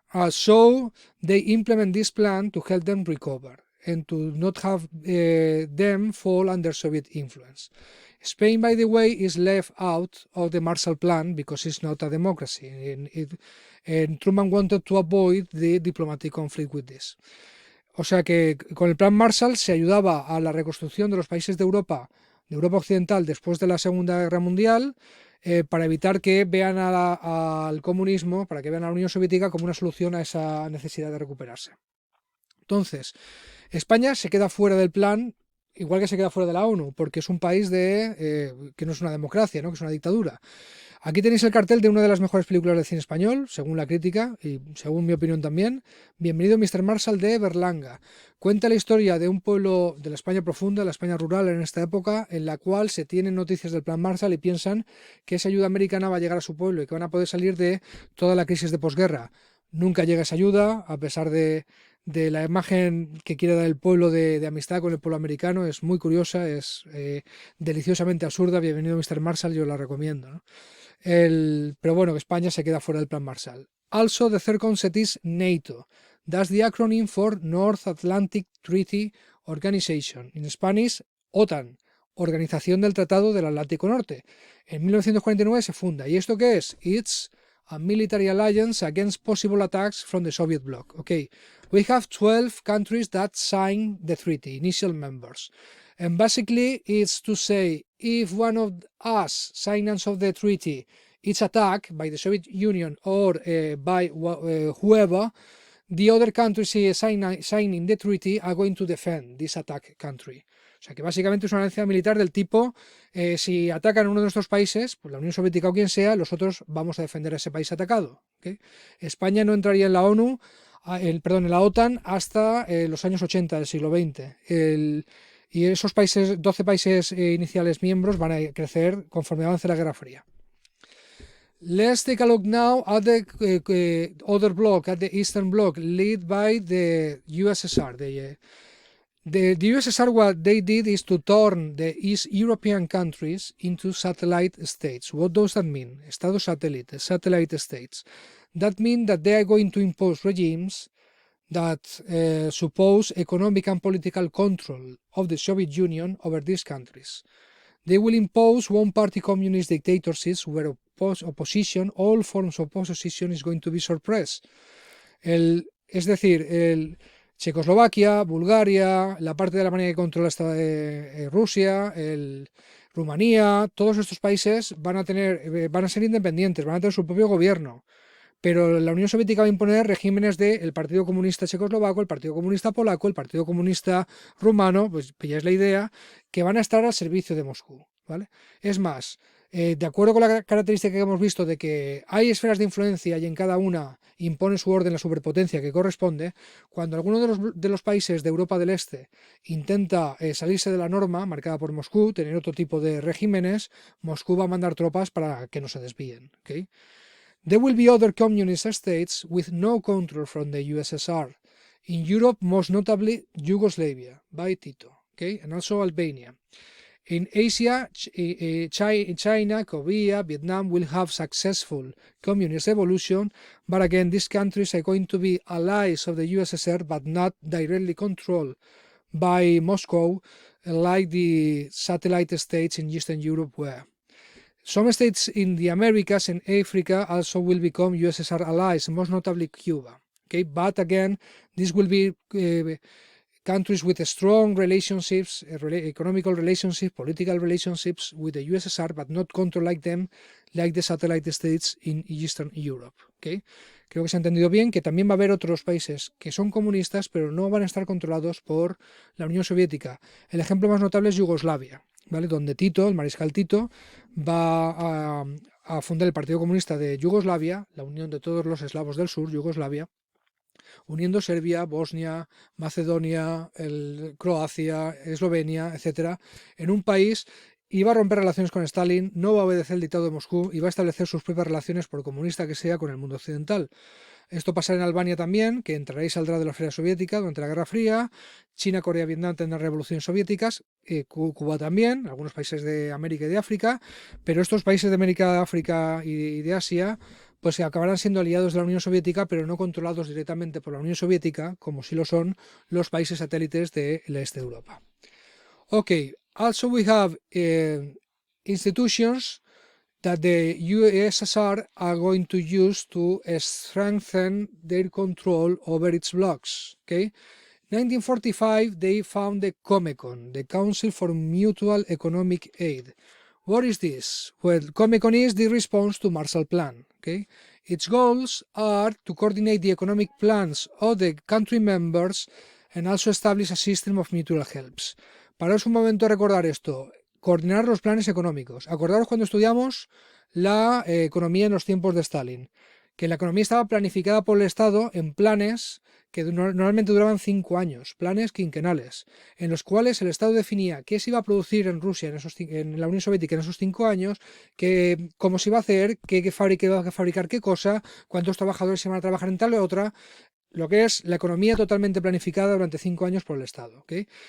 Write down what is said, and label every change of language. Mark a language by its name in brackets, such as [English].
[English] So they implement this plan to help them recover and to not have them fall under Soviet influence. Spain, by the way, is left out of the Marshall Plan because it's not a democracy, and Truman wanted to avoid the diplomatic conflict with this. [Spanish] O sea que con el Plan Marshall se ayudaba a la reconstrucción de los países de Europa Occidental después de la Segunda Guerra Mundial, para evitar que vean al comunismo, para que vean a la Unión Soviética como una solución a esa necesidad de recuperarse. Entonces, España se queda fuera del plan igual que se queda fuera de la ONU, porque es un país que no es una democracia, ¿no? Que es una dictadura. Aquí tenéis el cartel de una de las mejores películas del cine español, según la crítica y según mi opinión también. Bienvenido Mr. Marshall de Berlanga. Cuenta la historia de un pueblo de la España profunda, la España rural en esta época, en la cual se tienen noticias del Plan Marshall y piensan que esa ayuda americana va a llegar a su pueblo y que van a poder salir de toda la crisis de posguerra. Nunca llega esa ayuda, a pesar de la imagen que quiere dar el pueblo de amistad con el pueblo americano. Es muy curiosa, es deliciosamente absurda. Bienvenido Mr. Marshall, yo la recomiendo, ¿no? Pero bueno, que España se queda fuera del Plan Marshall. [English] Also, the third concept is NATO. That's the acronym for North Atlantic Treaty Organization. In Spanish, [Spanish] OTAN, Organización del Tratado del Atlántico Norte. En 1949 se funda. ¿Y esto qué es? [English] It's a military alliance against possible attacks from the Soviet bloc. Okay, we have 12 countries that signed the treaty, initial members. And basically, it's to say, if one of us, signants of the treaty, is attacked by the Soviet Union or by whoever, the other countries signing the treaty are going to defend this attacked country. [Spanish] O sea que básicamente es una alianza militar del tipo, si atacan a uno de nuestros países, pues la Unión Soviética o quien sea, los otros vamos a defender a ese país atacado. ¿Okay? España no entraría en la ONU, en la OTAN hasta los años 80 del siglo XX. Y esos países, 12 países iniciales miembros, van a crecer conforme avance la Guerra Fría. [English] Let's take a look now at the other bloc, at the Eastern Bloc, led by the USSR. The USSR, what they did is to turn the East European countries into satellite states. What does that mean? [Spanish] Estados satélite, [English] satellite states. That means that they are going to impose regimes that suppose economic and political control of the Soviet Union over these countries. They will impose one-party communist dictatorships where opposition, all forms of opposition, is going to be suppressed. [Spanish] Es decir, Checoslovaquia, Bulgaria, la parte de Alemania que controla Rusia, Rumanía, todos estos países van a ser independientes, van a tener su propio gobierno. Pero la Unión Soviética va a imponer regímenes del Partido Comunista Checoslovaco, el Partido Comunista Polaco, el Partido Comunista Rumano, pues ya es la idea, que van a estar al servicio de Moscú, ¿vale? Es más, de acuerdo con la característica que hemos visto de que hay esferas de influencia y en cada una impone su orden la superpotencia que corresponde, cuando alguno de los países de Europa del Este intenta salirse de la norma marcada por Moscú, tener otro tipo de regímenes, Moscú va a mandar tropas para que no se desvíen, ¿okay? [English] There will be other communist states with no control from the USSR. In Europe, most notably Yugoslavia, by Tito, okay, and also Albania. In Asia, China, Korea, Vietnam will have successful communist evolution, but again, these countries are going to be allies of the USSR, but not directly controlled by Moscow, like the satellite states in Eastern Europe were. Some states in the Americas and Africa also will become USSR allies, most notably Cuba. Okay, but again, this will be countries with strong relationships, economical relationships, political relationships with the USSR, but not controlled like them, like the satellite states in Eastern Europe. Okay? [Spanish] Creo que se ha entendido bien que también va a haber otros países que son comunistas, pero no van a estar controlados por la Unión Soviética. El ejemplo más notable es Yugoslavia, ¿vale? Donde Tito, el mariscal Tito, va a fundar el Partido Comunista de Yugoslavia, la unión de todos los eslavos del sur, Yugoslavia, uniendo Serbia, Bosnia, Macedonia, Croacia, Eslovenia, etcétera, en un país. Iba a romper relaciones con Stalin, no va a obedecer el dictado de Moscú y va a establecer sus propias relaciones, por comunista que sea, con el mundo occidental. Esto pasará en Albania también, que entrará y saldrá de la esfera soviética durante la Guerra Fría. China, Corea, Vietnam tendrán revoluciones soviéticas, Cuba también, algunos países de América y de África, pero estos países de América, África y de Asia pues acabarán siendo aliados de la Unión Soviética, pero no controlados directamente por la Unión Soviética, como sí lo son los países satélites del este de Europa. [English] Okay, also we have institutions that the USSR are going to use to strengthen their control over its blocs. Okay, 1945 they found the Comecon, the Council for Mutual Economic Aid. What is this? Well, Comecon is the response to Marshall Plan. Okay, its goals are to coordinate the economic plans of the country members and also establish a system of mutual helps. [Spanish] paraos un momento a recordar esto. Coordinar los planes económicos. Acordaros cuando estudiamos la economía en los tiempos de Stalin, que la economía estaba planificada por el Estado en planes que normalmente duraban 5 años, planes quinquenales, en los cuales el Estado definía qué se iba a producir en Rusia, en la Unión Soviética en esos 5 años, cómo se iba a hacer, qué fábrica iba a fabricar qué cosa, cuántos trabajadores se iban a trabajar en tal o otra, lo que es la economía totalmente planificada durante 5 años por el Estado. ¿Okay?